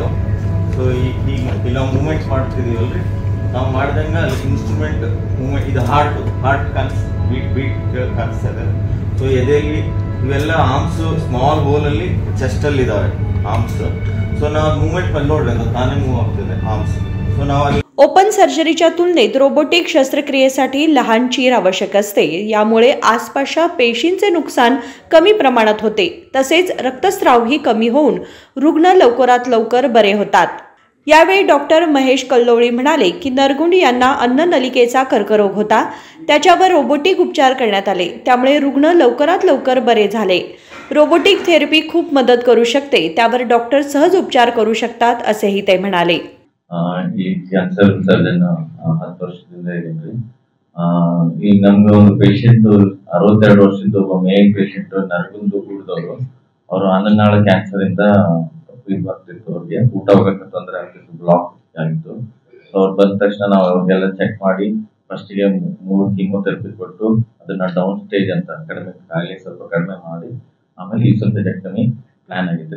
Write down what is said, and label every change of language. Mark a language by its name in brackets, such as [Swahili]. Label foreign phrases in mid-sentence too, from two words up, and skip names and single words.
[Kannada] ಸೊ ಈಗ ನಾವು ಮೂಮೆಂಟ್ಸ್ ಮಾಡ್ತಿದ್ದೀವಲ್ರಿ, ನಾವು ಮಾಡ್ದಂಗೆ ಅಲ್ಲಿ [English] instrument moment [Kannada] ಇದು [English] heart beat [Kannada] ಕಾಣಿಸ್ತದೆ. ಸೊ ಎದೆಯಲ್ಲಿ ಇವೆಲ್ಲ [English] arms small [Kannada] ಹೋಲಲ್ಲಿ ಚೆಸ್ಟಲ್ಲಿ ಇದ್ದಾವೆ ಆರ್ಮ್ಸ್. ಸೊ ನಾವು ಮೂಮೆಂಟ್ ಬಂದು ನೋಡ್ರಿ ಅದು ತಾನೇ ಮೂವ್ ಆಗ್ತದೆ ಆರ್ಮ್ಸ್. ಸೊ ನಾವು ಅಲ್ಲಿ [Marathi] ओपन सर्जरीच्या तुलनेत रोबोटिक शस्त्रक्रियेसाठी लहान चीर आवश्यक असते. यामुळे आसपासच्या पेशींचे नुकसान कमी प्रमाणात होते. तसेच रक्तस्रावही कमी होऊन रुग्ण लवकरात लवकर बरे होतात. यावेळी डॉक्टर महेश कल्लोळी म्हणाले की नरगुंड यांना अन्ननलिकेचा कर्करोग होता. त्याच्यावर रोबोटिक उपचार करण्यात आले, त्यामुळे रुग्ण लवकरात लवकर बरे झाले. रोबोटिक थेरपी खूप मदत करू शकते. त्यावर डॉक्टर सहज उपचार करू शकतात असेही ते म्हणाले. [Kannada] ಈ [English] cancer surgeon [Kannada] 10 ವರ್ಷದಿಂದ ಇದ್ದೀನಿ. ಈಗ ನಮ್ಗೆ ಒಂದು ಪೇಷಂಟ್ 62 ವರ್ಷದ ಒಬ್ಬ [English] male patient [Kannada] ನರಗುಂದು ಕೂಡಿದವರು. ಅವರು ಅನ್ನನಾಳ ಕ್ಯಾನ್ಸರ್ ಇಂದ ಬರ್ತಿತ್ತು. ಅವ್ರಿಗೆ ಊಟ ಹೋಗಕ್ಕೆ ತೊಂದರೆ ಆಗ್ತಿತ್ತು, ಬ್ಲಾಕ್ ಆಗಿತ್ತು. ಅವ್ರು ಬಂದ ತಕ್ಷಣ ನಾವು ಅವ್ರಿಗೆಲ್ಲ ಚೆಕ್ ಮಾಡಿ ಫಸ್ಟಿಗೆ 3 ಕೀಮೋಥೆರಪಿ ಕೊಟ್ಟು ಅದನ್ನ [English] down stage [Kannada] ಅಂತ ಕಡಿಮೆ ಕಾಯಿಲೆ ಸ್ವಲ್ಪ ಕಡಿಮೆ ಮಾಡಿ ಆಮೇಲೆ [English] esophagectomy plan [Kannada] ಆಗಿದ್ರಿ.